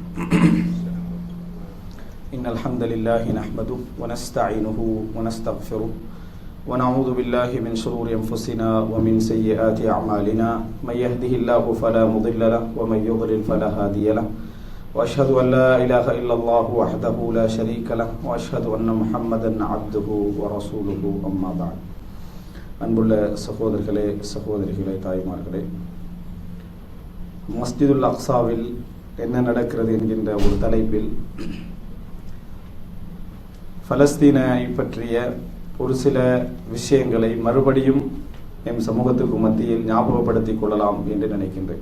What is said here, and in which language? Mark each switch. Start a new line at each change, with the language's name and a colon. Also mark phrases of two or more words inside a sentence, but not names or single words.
Arabic: إن الحمد لله نحمده ونستعينه ونستغفره ونعوذ بالله من شرور أنفسنا ومن سيئات أعمالنا من يهده الله فلا مضل له ومن يضلل فلا هادي له وأشهد أن لا إله إلا الله وحده لا شريك له وأشهد أن محمدا عبده ورسوله أما بعد.
Tamil: அன்புள்ள சகோதரர்களே சகோதரிகளே தாய்மார்களே, மஸ்ஜிதுல் அக்ஸாவில் என்ன நடக்கிறது என்கின்ற ஒரு தலைப்பில் பலஸ்தீனை பற்றிய ஒரு சில விஷயங்களை மறுபடியும் எம் சமூகத்துக்கு மத்தியில் ஞாபகப்படுத்திக் கொள்ளலாம் என்று நினைக்கின்றேன்.